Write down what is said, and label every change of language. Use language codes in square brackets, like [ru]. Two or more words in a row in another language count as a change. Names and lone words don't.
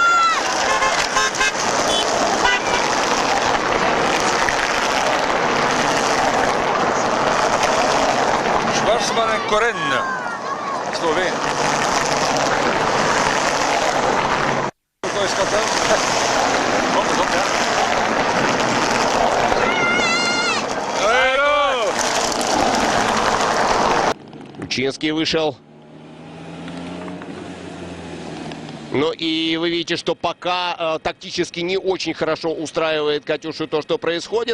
[nl] Schwarzman en Corinne. Sloveen. Hoe is dat dan? Komt het op, ja. [ru] Учинский вышел. Ну и вы видите, что пока тактически не очень хорошо устраивает Катюшу то, что происходит.